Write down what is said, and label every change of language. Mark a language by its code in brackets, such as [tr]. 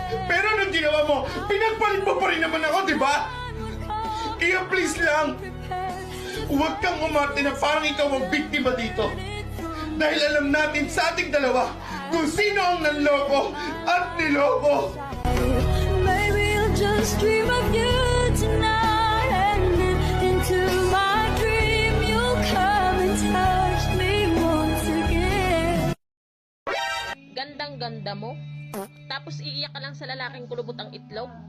[tl] Pero nung ginawa mo, pinagpalit mo pa rin naman ako, di ba? Kaya please lang, huwag kang umarte na parang ikaw ang biktima dito. Dahil alam natin sa ating dalawa kung sino ang nanloko at niloko. [en] Maybe I'll just dream of you tonight, and into my dream you'll come and touch me once again. [tl] Gandang-ganda mo. Tapos iiyak ka lang sa lalaking kulubot ang itlog.